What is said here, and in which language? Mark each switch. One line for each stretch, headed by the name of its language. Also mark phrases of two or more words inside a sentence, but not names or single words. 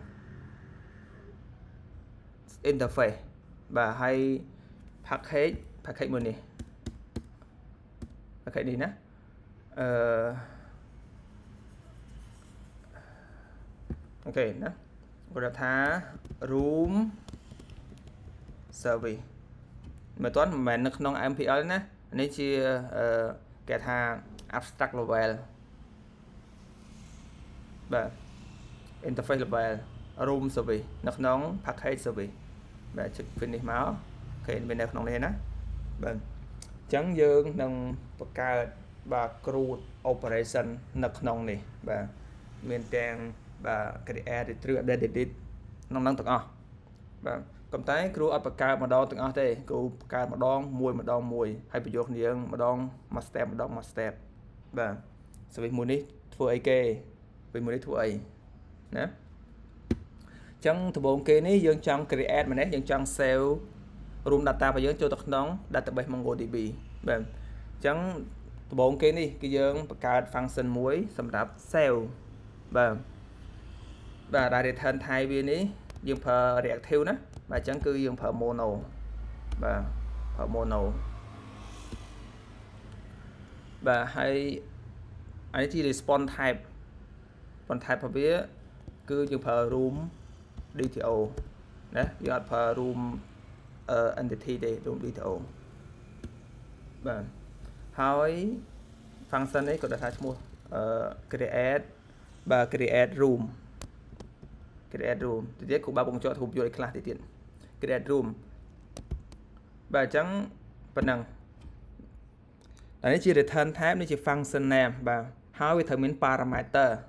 Khmer: interface បាទហើយ package មួយនេះ package នេះណាអូខេណាគាត់ថា
English: room service
Khmer: មើលទាន់មិនមែននៅក្នុង MPL ណានេះជាគេថា
English: abstract level
Khmer: បាទ
English: interface level room service
Khmer: នៅក្នុង
English: package service
Khmer: បាទចុច finish មកអូខេវានៅក្នុងនេះណាបាទអញ្ចឹងយើងនឹងបង្កើតបាទ
English: CRUD operation
Khmer: នៅក្នុងនេះ បាទមានទាំងបាទ
English: create retrieve update delete
Khmer: ក្នុងហ្នឹងទាំងអស់បាទប៉ុន្តែគ្រូអត់បង្កើតម្ដងទាំងអស់ទេគ្រូបង្កើតម្ដងមួយ ហើយបញ្ចូលគ្នាម្ដងមួយ step ម្ដងមួយ step បាទ service មួយនេះធ្វើអីគេពេលមួយនេះធ្វើអីណាអញ្ចឹងដំបូងគេនេះយើងចង់ create ម្នេះយើងចង់
English: save room data
Khmer: របស់យើងចូលទៅក្នុង
English: database MongoDB
Khmer: បាទអញ្ចឹងដំបូងគេនេះគឺយើងបង្កើត function មួយសម្រាប់ save បាទដែល
English: return type
Khmer: វានេះយើងប្រើ reactive ណាបាទអញ្ចឹងគឺយើងប្រើ mono បាទប្រើ mono បាទហើយអានេះជា
English: response type
Khmer: របស់វាគឺយើងប្រើ
English: room DTO
Khmer: ណា យើងអត់ប្រើ
English: room entity
Khmer: ទេ
English: room DTO
Khmer: បាទហើយ function នេះក៏ដាក់ថាឈ្មោះcreate បាទ
English: create room
Khmer: ទៅទៀតគ្រូបើបង្ចត់រូបយល់ឲ្យខ្លះទៅទៀត create room បាទអញ្ចឹងប៉ុណ្ណឹងអានេះជា
English: return type
Khmer: នេះជា
English: function name
Khmer: បាទហើយវាត្រូវមាន parameter